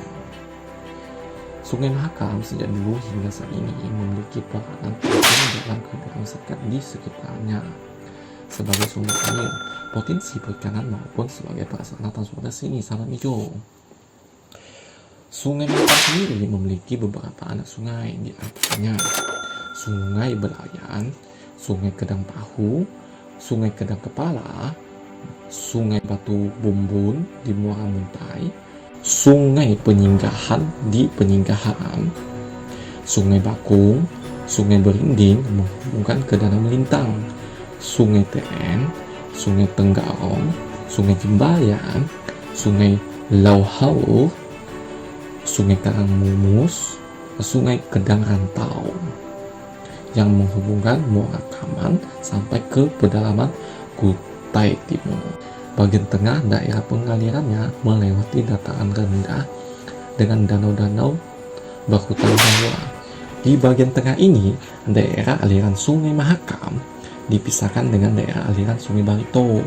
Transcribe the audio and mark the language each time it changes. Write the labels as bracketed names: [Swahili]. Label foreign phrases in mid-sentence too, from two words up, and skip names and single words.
[Indonesian] Sungai Mahakam sejak dulu hingga saat ini memiliki peranan penting dalam kehidupan masyarakat di sekitarnya sebagai sumber air, potensi perikanan maupun sebagai prasarana transportasi ini sahabat Mijo. Sungai Mahakam sendiri memiliki beberapa anak sungai, di antaranya Sungai Belayan, Sungai Kedang Pahu, Sungai Kedang Kepala, Sungai Batu Bumbun di Muara Muntai, Sungai Penyinggahan di Penyinggahan, Sungai Bakung, Sungai Berinding menghubungkan ke Danau Melintang, Sungai Teren, Sungai Tenggarong, Sungai Jembayan, Sungai Lauhau, Sungai Karangmumus, Sungai Kedang Rantau yang menghubungkan Muara Kaman sampai ke pedalaman Kutai Timur. Bagian tengah daerah pengalirannya melewati dataran rendah dengan danau-danau berhutan rawa. Di bagian tengah ini, daerah aliran Sungai Mahakam dipisahkan dengan daerah aliran Sungai Barito.